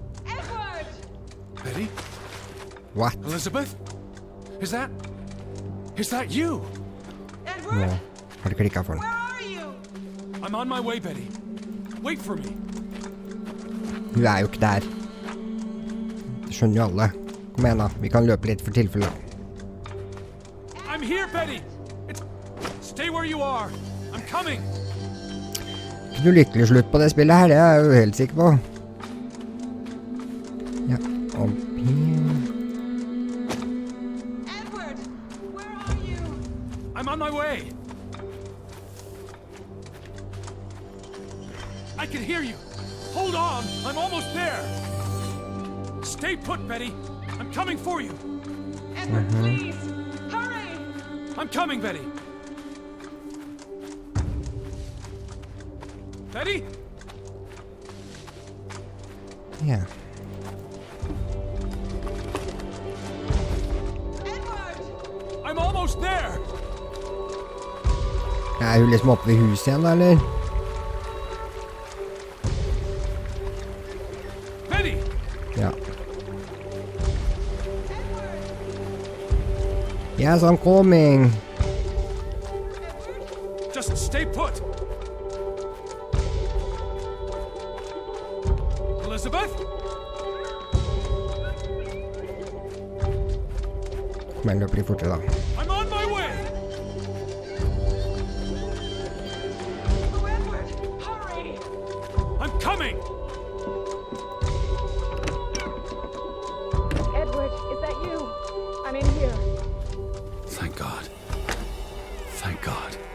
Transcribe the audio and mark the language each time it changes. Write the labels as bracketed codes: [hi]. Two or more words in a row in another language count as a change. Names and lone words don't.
[en] Betty? What? Elizabeth? Is Is that you? [no] Nå har det klikket for den. [en] I'm on my way, Betty. Wait for me. [no] Hun jo ikke der. Det skjønner jo alle. Kom igjen da, vi kan løpe litt for tilfelle. [en] I'm here, Betty. Stay where you are. I'm coming. [no] Ikke noe lykkelig slutt på det spillet her, det jeg jo helt sikker på. Ja, opp her. [en] Edward, where are you? I'm on my way. I can hear you. Hold on. I'm almost there. Stay put, Betty. I'm coming for you. Edward, please, hurry! I'm coming, Betty. Betty? [no] Ja. [en] Edward! I'm almost there. [no] Hun liksom oppe ved huset igjen, da, eller? [en] Betty! [no] Ja. [en] Yes, I'm coming. Just stay put. Elizabeth? [no] Kom igjen, løper litt fortere da. [en] I'm on my way. Oh, Edward, hurry! I'm coming. Edward, is that you? I'm in here. Thank God. Thank God.